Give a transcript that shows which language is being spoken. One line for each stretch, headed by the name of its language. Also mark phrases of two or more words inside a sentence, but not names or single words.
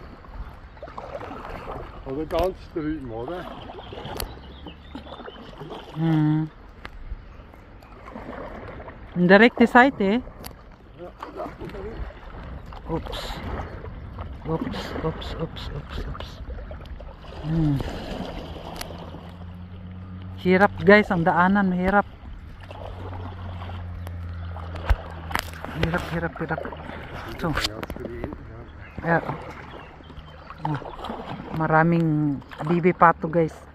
German: Oder ganz drüben, oder? Hm. In der rechten Seite? Ups. Ups.
Filipino: Hirap guys, ang daanan, hirap. Hirap.
English: So. Yeah.
Filipino: Maraming bibi pato guys.